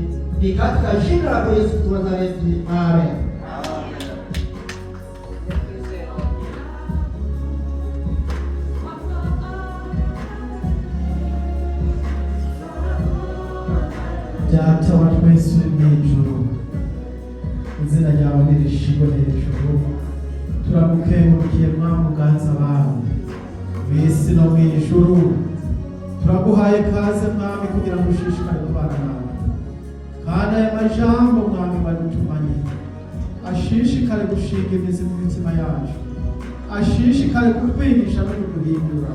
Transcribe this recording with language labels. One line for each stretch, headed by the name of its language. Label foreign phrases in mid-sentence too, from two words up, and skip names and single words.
Swahili: Ni katika jina la Yesu wa Nazareti.
Rundi: Amen. Data wa twese mw'ijuru, izina ryawe nirishimwe hejuru. Turagukengurukiye muganza bawe mw'isi no mw'ijuru. Turaguhaye kaze mwami kugira ngo ushishikare kubana nawe, kandi aya majambo mwami badutumanye ashishikare gushinga imizi mu mitima yacu, ashishikare kutwigisha no kuduhindura.